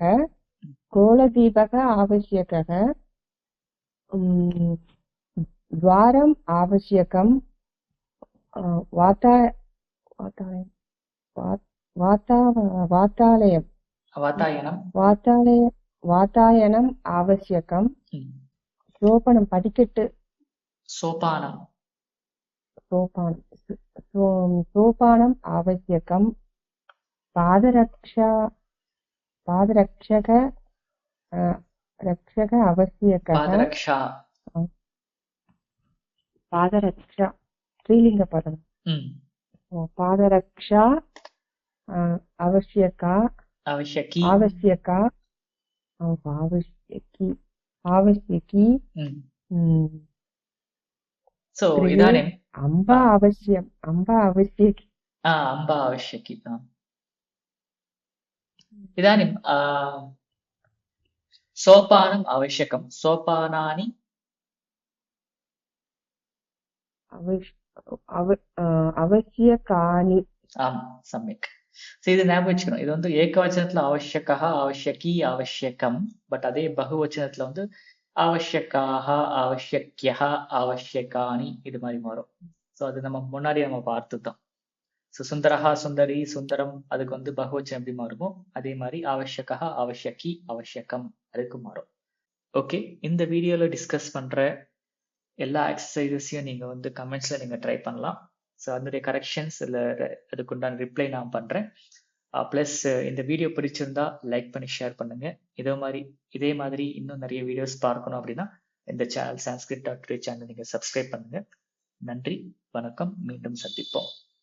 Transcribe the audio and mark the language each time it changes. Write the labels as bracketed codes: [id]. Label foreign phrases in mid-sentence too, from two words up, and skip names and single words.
[sa] कोलदीपः आवश्यकः. द्वारम् आवश्यकम्. वातायनं वातायनम् आवश्यकम्. ம். [ta] சோபனம் படிக்கட்டு. [sa] சோபானம். सोपानम् सोपानम् आवश्यकम्. पादरक्षा पादरक्षक रक्षक आवश्यकः. பாதரக்ஷா. [ta] பாதரக்ஷா ஸ்ரீலிங்க பதம். ம். [sa] पादरक्षा आवश्यका அவசியகி. आवश्यका आवश्यकी आवश्यकी. ம். So गृहे इदानीम् अम्बा आवश्यम् अम्बा आवश्यकी. अम्बा आवश्यकी. इदानीं सोपानम् आवश्यकं. सोपानानि आवश्यकानि. आम्, सम्यक्. [ta] So இது ஞாபகம் வச்சுக்கணும். இது வந்து ஏகவச்சனத்துல [sa] आवश्यकः, आवश्यकी, आवश्यकम्. [ta] பட் அதே பகுவச்சனத்துல வந்து [sa] आवश्यकाः, आवश्यक्यः, आवश्यकानि [ta] இது மாதிரி மாறும். ஸோ அது நம்ம முன்னாடி நம்ம பார்த்துதான். ஸோ [sa] सुन्दरः, सुन्दरी, सुन्दरम् [ta] அதுக்கு வந்து பகுவச்சனம் எப்படி மாறுமோ அதே மாதிரி [sa] आवश्यकः, आवश्यकी, आवश्यकम् [ta] அதுக்கு மாறும். ஓகே, இந்த வீடியோல டிஸ்கஸ் பண்ற எல்லா எக்ஸசைசஸையும் நீங்க வந்து கமெண்ட்ஸ்ல நீங்க ட்ரை பண்ணலாம். ஸோ அதனுடைய கரெக்ஷன்ஸ் இல்லை அதுக்குண்டான ரிப்ளை நான் பண்றேன். ப்ளஸ் இந்த வீடியோ பிடிச்சிருந்தா லைக் பண்ணி ஷேர் பண்ணுங்க. இதே மாதிரி இன்னும் நிறைய வீடியோஸ் பார்க்கணும் அப்படின்னா இந்த சேனல் sanskrit.today சேனல் நீங்க சப்ஸ்கிரைப் பண்ணுங்க. நன்றி, வணக்கம், மீண்டும் சந்திப்போம்.